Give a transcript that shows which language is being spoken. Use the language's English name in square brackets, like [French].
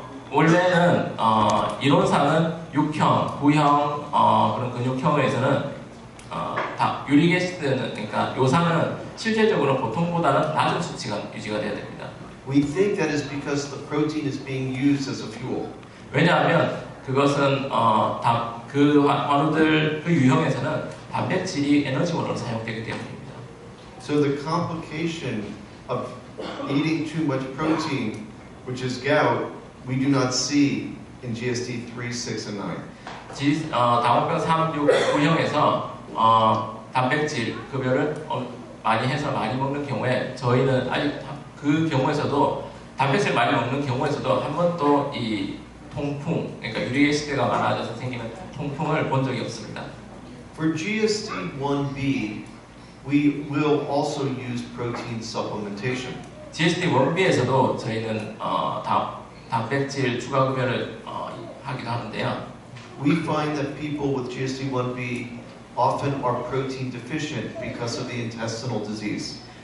[Korean] 원래는 이론상은 6형, 9형 그런 근육형에서는 유릭애시드는, 그러니까 요산은 실제적으로 보통보다는 낮은 수치가 유지가 돼야 됩니다. [English] We think that is because the protein is being used as a fuel. [Korean] 왜냐하면 그것은 그 환우들 그 유형에서는 단백질이 에너지원으로 사용되기 때문입니다. [English] So the complication of eating too much protein, which is gout, we do not see in GSD 3, 6, and 9. [Korean] 당원병 3, 6, 9형에서 단백질 급여를 많이 해서 많이 먹는 경우에 저희는 아직 그 경우에서도 단백질 많이 먹는 경우에서도 한 번도 이 통풍, 그러니까 유리애시드가 많아져서 생기는 통풍을 본 적이 없습니다. [English] For GSD1B, we will also use protein supplementation. [Korean] GSD1B에서도 저희는 단백질 추가 급여를 하기도 하는데요. [English] We find that people with GSD1B often are protein deficient because of the intestinal disease.